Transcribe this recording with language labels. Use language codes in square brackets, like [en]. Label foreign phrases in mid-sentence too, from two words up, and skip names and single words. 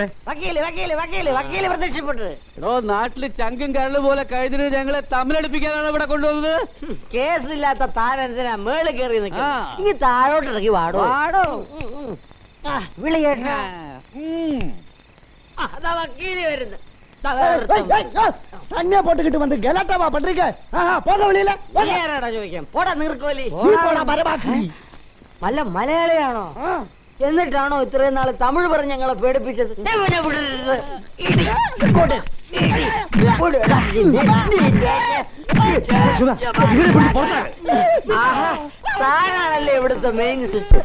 [ml] വക്കീല് വക്കീല് വക്കീല് വക്കീല് പ്രത്യക്ഷപ്പെട്ടത്. എടോ, നാട്ടില് ചങ്കും കരള് പോലെ കഴിഞ്ഞിട്ട് ഞങ്ങളെ തമ്മിലടിപ്പിക്കാനാണ് ഇവിടെ കൊണ്ടുവന്നത്. കേസില്ലാത്ത താനെന്തിനാ മേളിൽ കയറി നിൽക്കുക? ആ. ഈ താഴോട്ട് ഇറങ്ങി വാടോ. വാടോ. വിളി കേട്ടോ. അതാ വക്കീല് വരുന്നു. [ta] தண்ணியா போட்டுக்கிட்டு வந்து கலாட்டாவா பண்றீங்க? போக வெளியில [ml] ചോദിക്കാം. പോടാ നീർക്കോലി. നല്ല മലയാളിയാണോ? എന്നിട്ടാണോ ഇത്രയും നാള് തമിഴ് പറഞ്ഞ് ഞങ്ങളെ പേടിപ്പിച്ചത്? താനാണല്ലേ ഇവിടുത്തെ മെയിൻ സ്വിച്ച്.